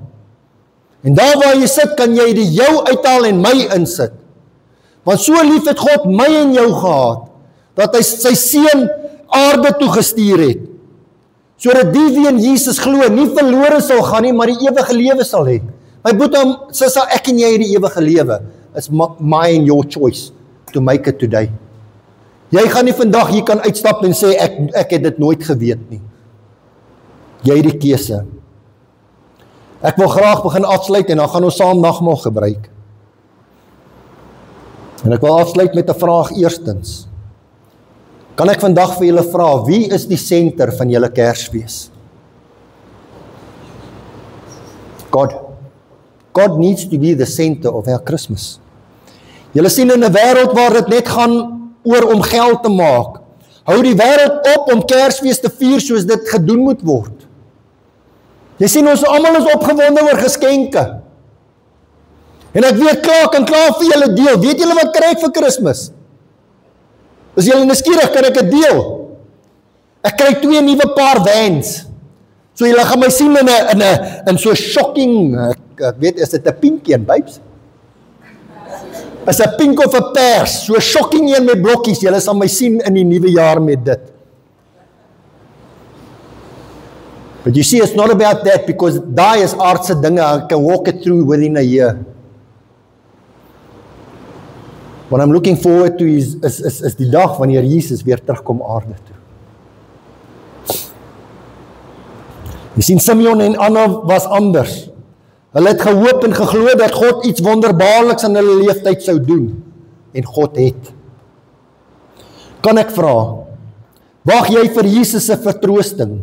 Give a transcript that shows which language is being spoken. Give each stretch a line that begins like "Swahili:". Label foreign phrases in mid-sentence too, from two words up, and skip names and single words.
Afrikaans: En daar waar jy sit, kan jy die jou uithaal en my insit. Want so lief het God my en jou gehad, dat hy sy seun aarde toe gestuur het, sodat die wie in Jesus glo, nie verlore sal gaan nie, maar die ewige lewe sal hê. My boetie, sal ek en jy die ewige lewe.
English: It's my and your choice to make it today.
Afrikaans: Jy gaan nie vandag hier kan uitstap en sê, ek het dit nooit geweet nie. Jy het die keuse. Ek wil graag begin afsluit en dan gaan ons saam nagmaal gebruik. En ek wil afsluit met 'n vraag eerstens. Kan ek vandag vir julle vra, wie is die senter van julle Kersfees? God.
English: God needs to be the center of our Christmas.
Afrikaans: Julle sien in 'n wêreld waar dit net gaan oor om geld te maak, hou die wêreld op om Kersfees te vier soos dit gedoen moet word. Jy sien, ons almal is opgewonde oor geskenke. En ek weet kan klaar vir julle deel. Weet julle wat kry ek vir Kersfees? Is julle nuuskierig, kan ek dit deel? Ek kry 2 nuwe paar Vans. So julle gaan my sien in so shocking, ek weet, is dit 'n pink een, babes? Is 'n pink of 'n pers, so shocking een met blokkies. Julle sal my sien in die nuwe jaar met dit.
English: But you see, it's not about that, because
Afrikaans: daai is aardse dinge,
English: I can walk it through within a year. What I'm looking forward to is
Afrikaans: die dag wanneer Jesus weer terugkom aarde toe. Jy sien, Simeon en Anna was anders. Hulle het gehoop en geglo dat God iets wonderbaarliks in hulle leeftyd sou doen. En God het. Kan ek vra, wag jy vir Jesus se vertroosting?